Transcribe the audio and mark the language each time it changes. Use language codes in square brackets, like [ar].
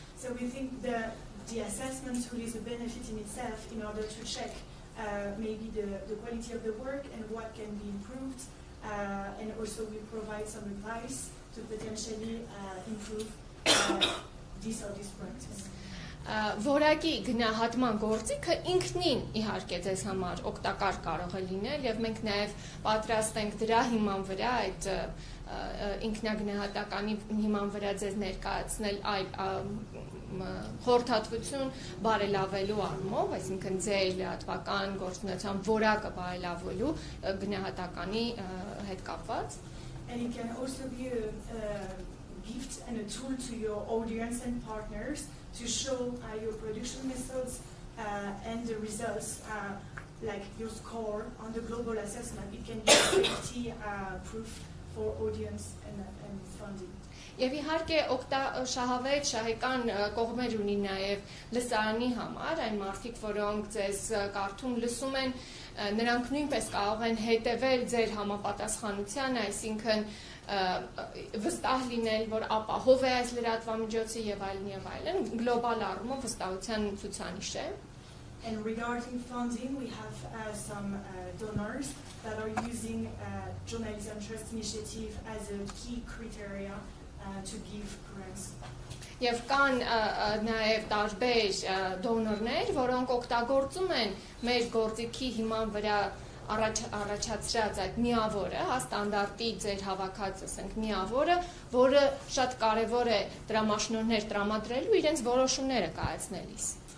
[en] So we think the assessment tool is a benefit in itself in order to check maybe the quality of the work and what can be improved, and also we provide some advice to potentially improve this or this practice. [hy] Որակի գնահատման գործիքը ինքնին իհարկե ձեզ համար օգտակար կարող է լինել եւ մենք նաեւ պատրաստ ենք դրա հիման վրա այդ ինքնագնահատականի հիման վրա ձեզ ներկայացնել այլ խորհրդատվություն բարելավելու առումով, այսինքն ձեր լրատվական գործունեության որակը բարելավելու գնահատականի հետ կապված. [en] And it can also be a gift and a tool to your audience and partners to show your production methods and the results, like your score on the global assessment. It can be a safety proof for audience and funding. [hy] Եվ իհարկե շահավետ շահեկան կողմեր ունի նաև լսարանի համար, այն մարդիկ, որոնք ձեզ կարդում լսում են, նրանք նույնպես կարող են հետևել ձեր համապատասխանությանը, այսինքն վստահ լինել, որ ապահով է այս լրատվամիջոցը եւ այլն, գլոբալ առումով վստահության ցուցանիշ է։ [en] And regarding funding, we have some donors that are using Journalism Trust Initiative as a key criteria to give grants. [hy] Եվ կան նաև տարբեր դոնորներ, որոնք օգտագործում են մեր գործիքի հիման վրա առաջացրած այդ միավորը, ստանդարտի ձեր հավաքած ասենք միավորը, որը շատ կարևոր է դրամաշնորհներ տրամադրելու իրենց որոշումները կայացնելիս։